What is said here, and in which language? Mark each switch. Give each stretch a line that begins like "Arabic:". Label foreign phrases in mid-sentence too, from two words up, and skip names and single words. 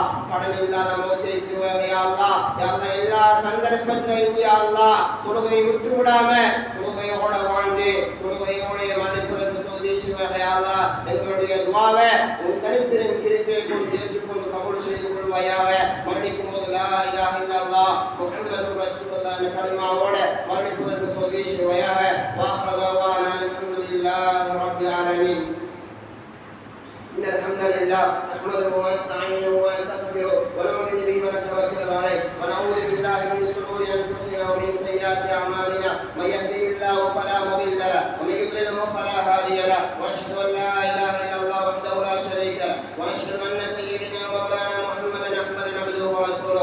Tamil: கடன் இல்லாத மௌத்தை தருவாயாக
Arabic: يا الله. يا الله
Tamil: எல்லா சந்தர்ப்பத்திலும்
Arabic: يا الله
Tamil: தொழுகையை விட்டு விடாம தொழுகையோட வாழ்ந்து தொழுகையோட மன்னிப்பதற்கு தோதி செய்வாயாக
Arabic: يا الله.
Tamil: எங்களுடைய துஆவை உன் தனிப்பெரும் கிருபையை கொண்டு ஏற்றுக்கொண்டு கபூல் செய்து கொள்வாயாக. மரணிக்கும் போது
Arabic: لا إله إلا الله محمد رسول الله
Tamil: என்ற கலிமாவோட மரணிப்பதற்கு தோதி செய்வாயாக.
Arabic: وآخر دعوانا الحمد لله رب العالمين. إن الحمد لله نحمده ونستعينه ونستغفره ونؤمن به ونتوكل عليه ونعوذ بالله من شرور أنفسنا ومن سيئات أعمالنا. من يهده الله فلا مضل له ومن يضلل فلا هادي له. وأشهد أن لا إله إلا الله وحده لا شريك له وأشهد أن سيدنا مولانا محمدا عبده ورسوله.